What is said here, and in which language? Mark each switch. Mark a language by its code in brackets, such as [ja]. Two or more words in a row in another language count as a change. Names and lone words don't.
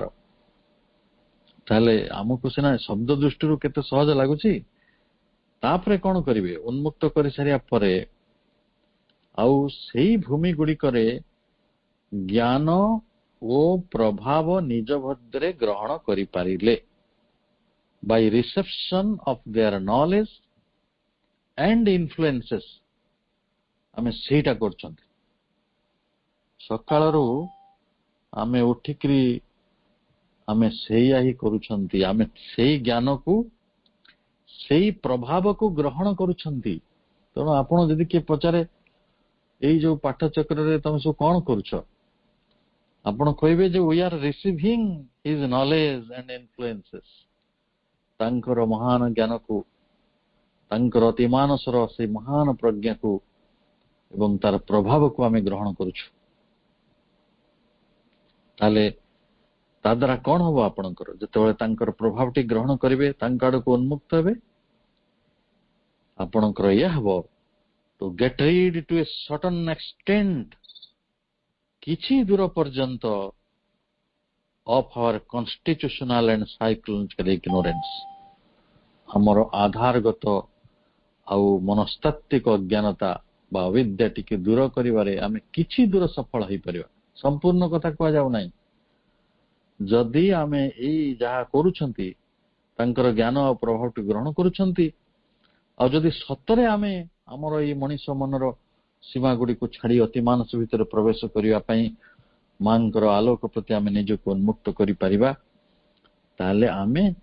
[or] ତାହେଲେ ଆମକୁ ସିନା ଶବ୍ଦ ଦୃଷ୍ଟିରୁ କେତେ ସହଜ ଲାଗୁଛି, ତାପରେ କଣ କରିବେ? ଉନ୍ମୁକ୍ତ କରିସାରିବା ପରେ ଆଉ ସେଇ ଭୂମି ଗୁଡ଼ିକରେ ଜ୍ଞାନ ଓ ପ୍ରଭାବ ନିଜ ମଧ୍ୟରେ ଗ୍ରହଣ କରିପାରିଲେ, [en] by reception of their knowledge and influences, [or] ଆମେ ସେଇଟା କରୁଛନ୍ତି। ସକାଳରୁ ଆମେ ଉଠିକିରି ଆମେ ସେଇଆ ହିଁ କରୁଛନ୍ତି। ଆମେ ସେଇ ଜ୍ଞାନକୁ, ସେଇ ପ୍ରଭାବକୁ ଗ୍ରହଣ କରୁଛନ୍ତି। ତେଣୁ ଆପଣ ଯଦି କିଏ ପଚାରେ ଏଇ ଯୋଉ ପାଠଚକ୍ରରେ ତମେ ସବୁ କଣ କରୁଛ, ଆପଣ କହିବେ ଯେ [en] we are receiving his knowledge and influences, [or] ତାଙ୍କର ମହାନ ଜ୍ଞାନକୁ, ତାଙ୍କର ଅତିମାନସର ସେଇ ମହାନ ପ୍ରଜ୍ଞାକୁ ଏବଂ ତାର ପ୍ରଭାବକୁ ଆମେ ଗ୍ରହଣ କରୁଛୁ। ତାହେଲେ ତା ଦ୍ୱାରା କଣ ହବ ଆପଣଙ୍କର? ଯେତେବେଳେ ତାଙ୍କର ପ୍ରଭାବଟି ଗ୍ରହଣ କରିବେ, ତାଙ୍କ ଆଡକୁ ଉନ୍ମୁକ୍ତ ହେବେ, ଆପଣଙ୍କର ଇଏ ହବ [en] to get rid to a certain extent, [or] କିଛି ଦୂର ପର୍ଯ୍ୟନ୍ତ [en] of our constitutional and psychological ignorance, [or] ଆମର ଆଧାରଗତ ଆଉ ମନସ୍ତାତ୍ତ୍ୱିକ ଅଜ୍ଞାନତା ବା ଅବିଦ୍ୟା ଟିକେ ଦୂର କରିବାରେ ଆମେ କିଛି ଦୂର ସଫଳ ହେଇପାରିବା। ସମ୍ପୂର୍ଣ୍ଣ କଥା କୁହାଯାଉ ନାହିଁ। ଯଦି ଆମେ ଏଇ ଯାହା କରୁଛନ୍ତି, ତାଙ୍କର ଜ୍ଞାନ ଆଉ ପ୍ରଭାବଟି ଗ୍ରହଣ କରୁଛନ୍ତି, ଆଉ ଯଦି ସତରେ ଆମେ ଆମର ଏଇ ମଣିଷ ମନର ସୀମା ଗୁଡ଼ିକୁ ଛାଡି ଅତିମାନସ ଭିତରେ ପ୍ରବେଶ କରିବା ପାଇଁ ମାଙ୍କର ଆଲୋକ ପ୍ରତି ଆମେ ନିଜକୁ ଉନ୍ମୁକ୍ତ କରିପାରିବା, ତାହେଲେ ଆମେ